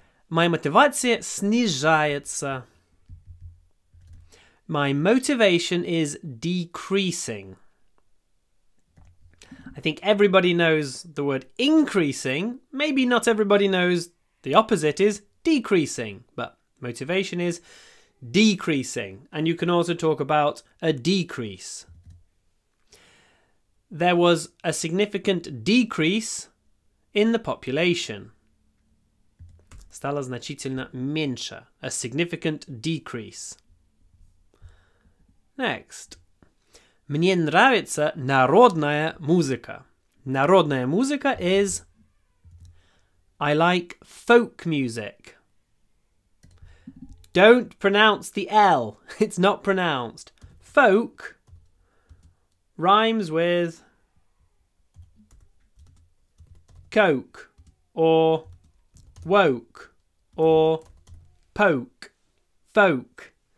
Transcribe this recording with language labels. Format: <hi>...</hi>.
<ru>Моя мотивация снижается.</ru> <en>My motivation is decreasing. I think everybody knows the word increasing. Maybe not everybody knows the opposite is decreasing. But motivation is decreasing. And you can also talk about a decrease. There was a significant decrease in the population.</en> <ru>Стало значительно меньше.</ru> <en>A significant decrease. Next.</en> <ru>Мне нравится народная музыка. Народная музыка</ru> <en>is I like folk music. Don't pronounce the L. It's not pronounced. Folk rhymes with coke or woke or poke. Folk.</en>